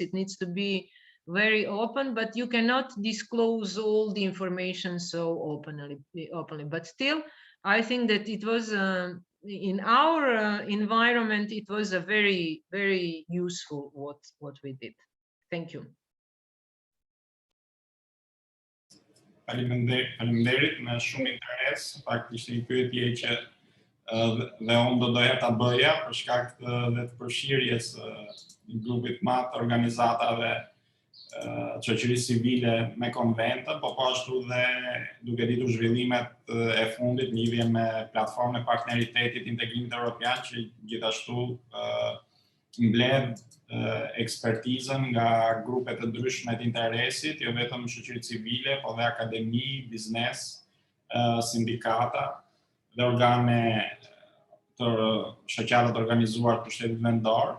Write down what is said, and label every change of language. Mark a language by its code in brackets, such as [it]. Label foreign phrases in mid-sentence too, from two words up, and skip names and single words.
[en] It needs to be very open, but you cannot disclose all the information so openly. But still, I think that it was in our environment, it was a very, very useful what we did. Thank you. [sq] Faleminderit, me shumë interes. Fakt ishte një pyetje që dhe unë do doja ta bëja për shkak të përfshirjes një grupit madh të organizatave shoqërisë civile me konvente, po ashtu dhe duke ditur zhvillimet e fundit në lidhje me platformën e partneritetit integrimit evropian, që gjithashtu mbledh ekspertizën nga grupe të ndryshme të interesit, jo vetëm shoqëri civile, po dhe akademi, biznes, sindikata dhe organe të shoqata të organizuar të shtetit vendor.